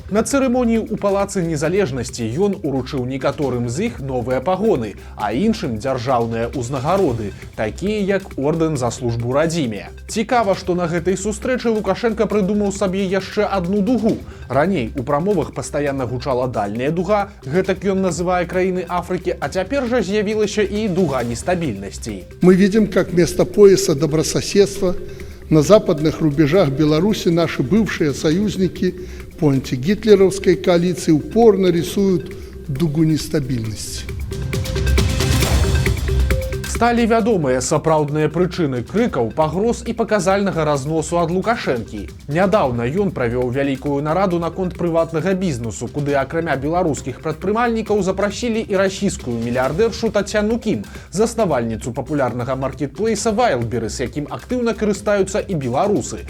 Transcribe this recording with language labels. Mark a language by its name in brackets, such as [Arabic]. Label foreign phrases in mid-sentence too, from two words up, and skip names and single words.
[Belarusian] На цырымоніі ў Палацы Незалежнасці ён уручыў некаторым з іх новыя пагоны, а іншым дзяржаўныя ўзнагароды, такія як ордэн за службу радзіме. Цікава, што на гэтай сустрэчы Лукашенка прыдумаў сабе яшчэ адну дугу. Раней у прамовах пастаянна гучала дальняя дуга, гэтак ён называе краіны Афрыкі, а цяпер жа з'явілася і дуга нестабільнасцей. [Russian] Мы видим, как вместо пояса добрососедства на западных рубежах Беларуси наши бывшие союзники по антигитлеровской коалиции упорно рисуют дугу нестабильности. [Belarusian] Сталі вядомыя сапраўдныя прычыны крыкаў, пагроз і паказальнага разносу ад Лукашэнкі. Нядаўна ён правёў вялікую нараду наконт прыватнага бізнесу, куды акрамя беларускіх прадпрымальнікаў запрасілі і расійскую мільярдэршу Тацяну Кім, заснавальніцу папулярнага маркетплейса Wildberries, якім актыўна карыстаюцца і беларусы.